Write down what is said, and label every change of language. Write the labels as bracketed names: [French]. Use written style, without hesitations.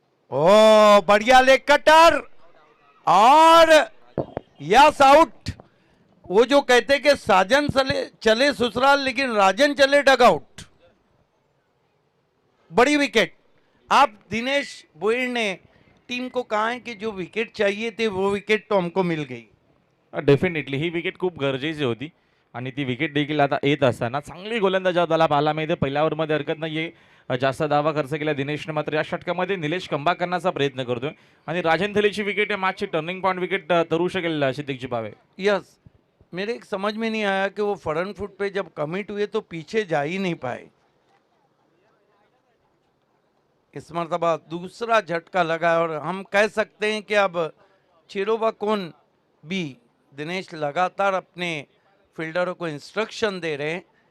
[Hindi] ओ बढ़िया leg cutter, और yes out. वो जो कहते कि साजन चले ससुराल लेकिन राजन चले डग आउट, बड़ी विकेट। आप दिनेश बोईर ने टीम को कहा है कि जो विकेट चाहिए थे वो विकेट तो हमको मिल गई। [Marathi] डेफिनेटली ही विकेट खूप गरजेची होती आणि ती विकेट देखील आता येत असताना चांगली गोलंदाजी त्याला पाहायला मिळते। पहिल्या ओव्हरमध्ये हरकत नाहीये, जास्त धावा खर्च केला दिनेशने, मात्र या षटकामध्ये निलेश कमबॅक करण्याचा प्रयत्न करतोय आणि राजन थेलीची विकेट आहे मॅचची टर्निंग पॉइंट विकेट ठरू शकेल सिद्दीकजी पावे। [Hindi] यस, मेरे एक समझ में नहीं आया कि वो फ्रंट फुट पे जब कमिट हुए तो पीछे जा ही नहीं पाए। इस मरतबा दूसरा झटका लगा और हम कह सकते हैं कि अब चिरोबाकोन भी, दिनेश लगातार अपने फील्डरों को इंस्ट्रक्शन दे रहे हैं।